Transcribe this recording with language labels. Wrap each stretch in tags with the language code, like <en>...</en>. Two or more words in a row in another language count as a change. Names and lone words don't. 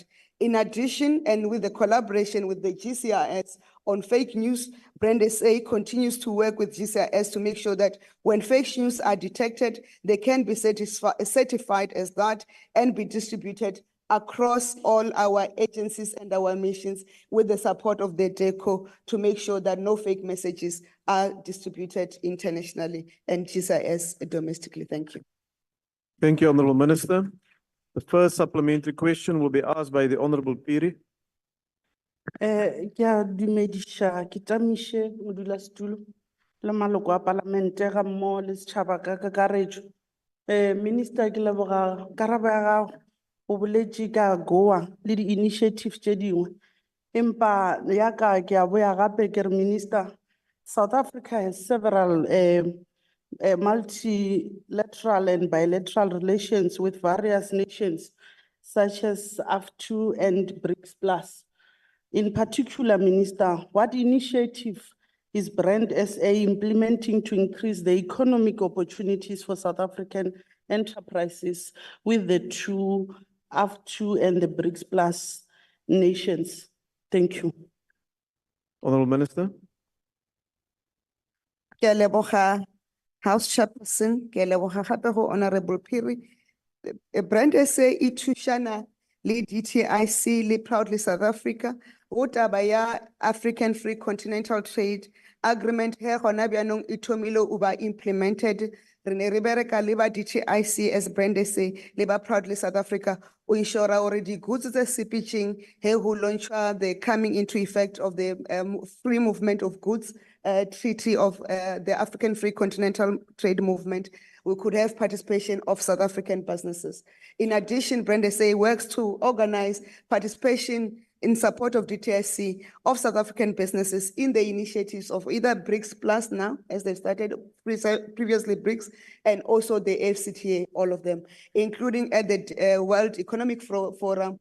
<en>In addition, and with the collaboration with the GCIS on fake news, Brand SA continues to work with GCIS to make sure that when fake news are detected, they can be certified as that and be distributed across all our agencies and our missions with the support of the DECO to make sure that no fake messages are distributed internationally and GCIS domestically. Thank you. Thank you, Honourable Minister. The first supplementary question will be asked by the Honourable Piri.</en> <nso>Kia dumedisha kitamishe modulasetulo le maloko a palamente ga mmogo le setšhaba ka kakaretšo. Minister, ke leboga karabo ya gago o boletše ka AGOA le di-initiatives tše dingwe. Empa yaka ke a boya gape ke re</nso> <en>Minister, South Africa has several multilateral and bilateral relations with various nations such as AF2 and BRICS+. In particular, Minister, what initiative is Brand SA implementing to increase the economic opportunities for South African enterprises with the two AF2 and the BRICS+ nations? Thank you. Honourable Minister.</en> <nso>Ke a leboga</nso> <en>House Chairperson,</en> <nso>ke a leboga gape go Honourable Piri. Brand SA e thušana le DTIC le Proudly South Africa go taba ya African Free Continental Trade Agreement he gona bjanong e thomile o ba implemented</nso> <en>Rene Ribereka, Liba DTIC as Brand SA, Liba Proudly South Africa, we ensure already goods the CPG, who launch the coming into effect of the free movement of goods treaty of the African Free Continental Trade Movement. We could have participation of South African businesses. In addition, Brand SA works to organize participation in support of DTIC of South African businesses in the initiatives of either BRICS Plus now, as they started previously BRICS, and also the AFCTA, all of them, including at the World Economic Forum.</en>